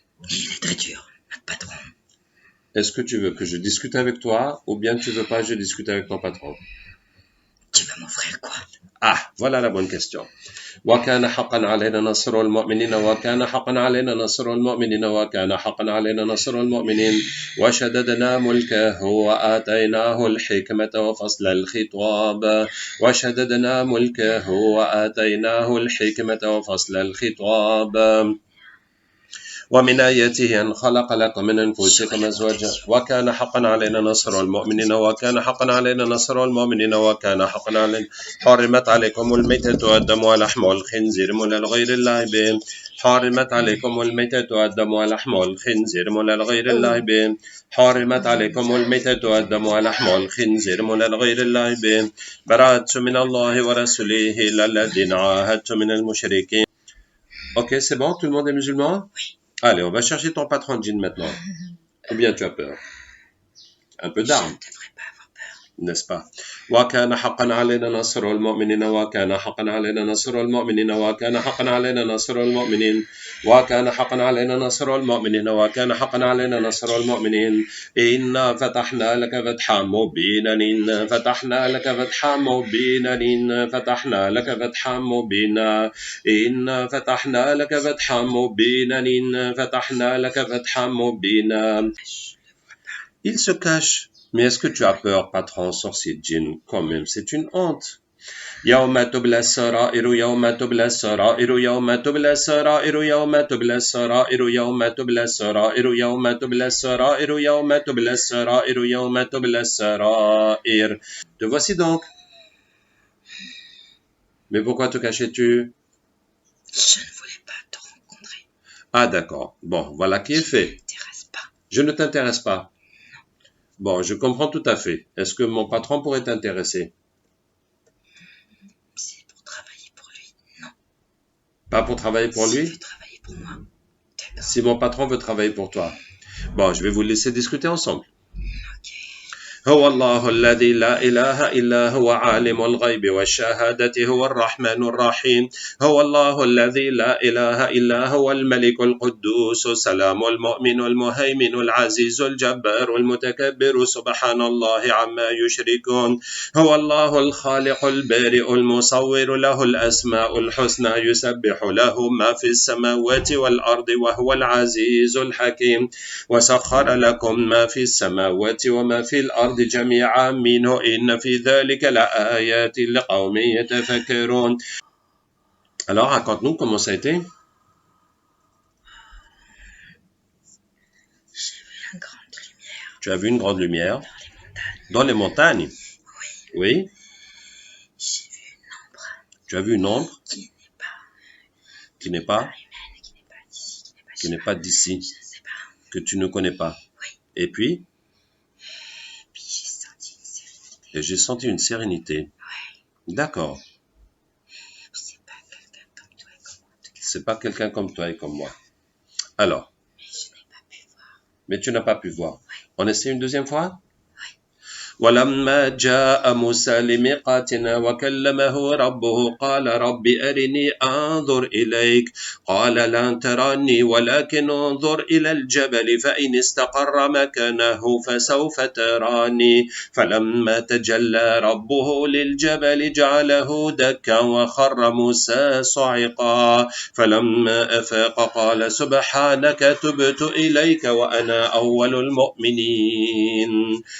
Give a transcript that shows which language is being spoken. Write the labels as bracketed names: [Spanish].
[French] Il est très dur, notre patron. Est-ce que tu veux que je discute avec toi ou bien tu veux pas que je discute avec ton patron? Tu vas m'offrir quoi? Ah, voilà la bonne question. [Arabic] وكان حقا علينا نصر المؤمنين وكان حقا علينا نصر المؤمنين وكان حقا علينا نصر المؤمنين وشددنا ملكه وآتيناه الحكمة وفصل الخطاب وشددنا ملكه وآتيناه الحكمة وفصل الخطاب ومن آياته أن خلق لكم من أنفسكم أزواجا وكان حقا علينا نصر المؤمنين وكان حقا علينا نصر المؤمنين وكان حقا علينا حرمت عليكم الميتة والدم ولحم الخنزير من الغير الله به حرمت عليكم الميتة والدم ولحم الخنزير من الغير الله به حرمت عليكم الميتة والدم ولحم الخنزير من الغير الله به براءة من الله ورسوله إلى الذين عاهدتم من المشركين. [French] Ok, c'est bon, tout le monde est musulman? Allez, on va chercher ton patron de djinn maintenant. Ou bien tu as peur? Un peu d'armes. Je ne devrais pas avoir peur. N'est-ce pas? [Arabic] وكان حقا علينا نصر المؤمنين وكان حقا علينا نصر المؤمنين وكان حقا علينا نصر المؤمنين وكان حقا علينا نصر المؤمنين وكان حقا علينا نصر المؤمنين إنا فتحنا لك فتحا مبينا إنا فتحنا لك فتحا مبينا إنا فتحنا لك فتحا مبينا إنا فتحنا لك فتحا مبينا إنا فتحنا لك فتحا مبينا. [French] Il se cache. Mais est-ce que tu as peur, patron, sorcier de djinn? Quand même, c'est une honte. [Arabic] يوم تبلى السرائر يوم تبلى السرائر يوم تبلى السرائر يوم تبلى السرائر يوم تبلى السرائر يوم تبلى السرائر يوم تبلى السرائر يوم تبلى السرائر. [French] Te voici donc. Mais pourquoi te cachais-tu? Je ne voulais pas te rencontrer. Ah d'accord. Bon, voilà qui est fait. Je ne t'intéresse pas. Je ne t'intéresse pas. Bon, je comprends tout à fait. Est-ce que mon patron pourrait t'intéresser? C'est pour travailler pour lui. Non. Pas pour travailler pour lui? S'il veut travailler pour moi. D'accord. Si mon patron veut travailler pour toi. Bon, je vais vous laisser discuter ensemble. Ok. [Arabic] هو الله الذي لا إله إلا هو عالم الغيب والشهادة هو الرحمن الرحيم هو الله الذي لا إله إلا هو الملك القدوس السلام المؤمن المهيمن العزيز الجبار المتكبر سبحان الله عما يشركون هو الله الخالق البارئ المصور له الأسماء الحسنى يسبح له ما في السماوات والأرض وهو العزيز الحكيم وسخر لكم ما في السماوات وما في الأرض جميعا منه إن في ذلك لآيات لقوم يتفكرون. [French] Alors, raconte-nous comment ça a été. J'ai vu une grande lumière Tu as vu une grande lumière dans les montagnes. dans les montagnes. Oui. J'ai vu une ombre Tu as vu une ombre qui n'est pas qui n'est pas humaine, qui qui n'est pas d'ici, je ne sais pas. que tu ne connais pas. Oui. Et puis Puis j'ai senti une sérénité. j'ai senti une sérénité. Ouais. D'accord. C'est pas quelqu'un comme toi et comme moi en tout cas. C'est pas quelqu'un comme toi et comme moi. Alors, Mais je n'ai pas pu voir. mais tu n'as pas pu voir. On essaie une deuxième fois? Oui. [Arabic] ولما جاء موسى لميقاتنا وكلمه ربه قال رب أرني أنظر إليك قال لن تراني ولكن انظر إلى الجبل فإن استقر مكانه فسوف تراني فلما تجلى ربه للجبل جعله دكا وخر موسى صعقا فلما أفاق قال سبحانك تبت إليك وأنا أول المؤمنين.